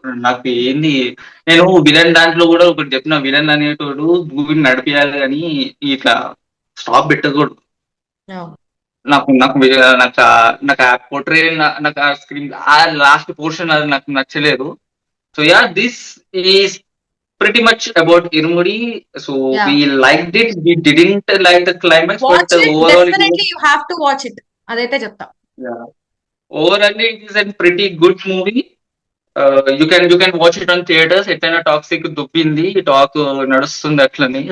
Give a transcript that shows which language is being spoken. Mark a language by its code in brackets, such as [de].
[te] నాకు ఏంది, నేను విలన్ దాంట్లో కూడా ఒకటి చెప్పిన, విలన్ అనేటోడు మూవీని నడిపియాలి కానీ ఇట్లా స్టాప్ పెట్టకూడదు. నాకు నాకు నాకు నాకు ఆ పోర్ట్రే, నాకు ఆ స్క్రీన్ ఆ లాస్ట్ పోర్షన్ అది నాకు నచ్చలేదు. [en] So yeah, this is pretty much about Irumudi. So Yeah. we liked it. We didn't like the climax, Watch but it, overall definitely you have to watch it. [te] అదైతే చెప్తా. [en] yeah, overall it is a pretty good movie. You can watch it on theaters. [te] ఎట్లైనా toxic దుబ్బింది, talk నడుస్తుంది అట్లనే.